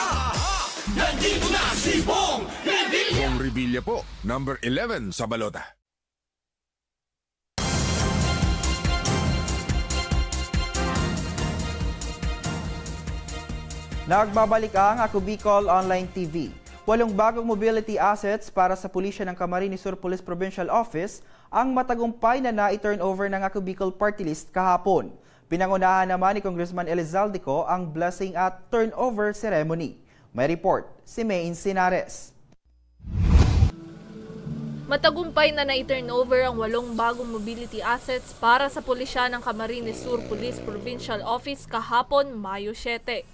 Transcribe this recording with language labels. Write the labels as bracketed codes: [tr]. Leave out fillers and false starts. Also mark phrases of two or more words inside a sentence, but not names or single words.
[tl] Nandito na si Bong Revilla! Bong Revilla po, number 11 sa balota. Nagbabalik ang Ako Bicol Online TV. 8 bagong [en] mobility assets [tl] para sa pulisya ng Camarines Sur Police Provincial Office ang matagumpay na na-turnover ng Ako Bicol Party List kahapon. Pinangunahan naman ni Congressman Elizaldico ang blessing at [en] turnover ceremony. [tl] May report si May Insinares. Matagumpay na na-turnover ang 8 bagong [en] mobility assets [tl] para sa pulisya ng Camarines Sur Police Provincial Office kahapon, Mayo 7.